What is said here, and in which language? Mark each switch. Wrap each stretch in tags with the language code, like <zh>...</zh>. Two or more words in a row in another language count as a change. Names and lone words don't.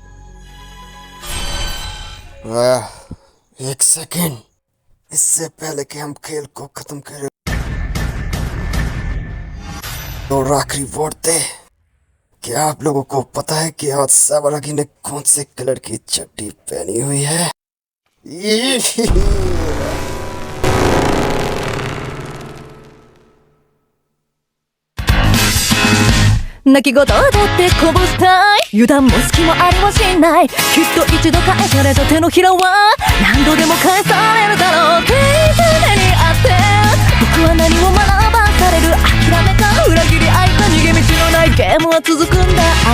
<hi>एक सेकेंड, इससे पहले कि हम खेल को खत्म करें और आखिरी वोट दे। क्या आप लोगों को पता है कि आज सावरागी ने कौन से कलर की चड्डी पहनी हुई है?</hi> <ja>泣き言だってこぼしたい油断も隙もありはしないきっと一度返された手のひらは何度でも返されるだろうって常にあって僕は何を学ばされる諦めか裏切り愛か逃げ道のないゲームは続くんだ</ja>